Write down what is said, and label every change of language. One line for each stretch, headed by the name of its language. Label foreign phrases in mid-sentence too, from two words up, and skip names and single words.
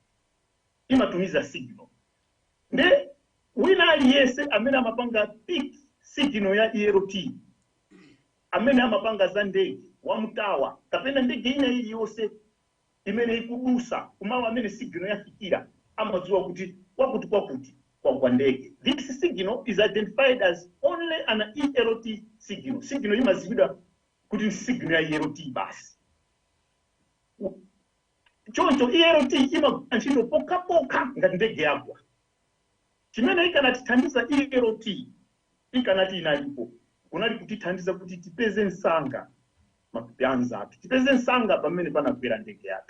Nyanja: Ndi wina aliyense amene amapanga
English: pick signal
Nyanja: ya ELT, amene amapanga za ndege wamtawa kapena ndege ina iliyonse imene ikudusa kumawa amene signal yafikira amadziwa kuti kwakuti kwa ndege.
English: This signal is identified as only an ELT signal.
Nyanja: Signal imaziwidwa kuti signal ya ELT basi. Choncho ELT ima antchito poka ngati ndege yagwa. Chimene ikanatithandiza ELT ikanati inalipo kunali kutithandiza kuti tipeze nsanga mapyanza athu, tipeze nsanga pamene panagwera ndege yathu.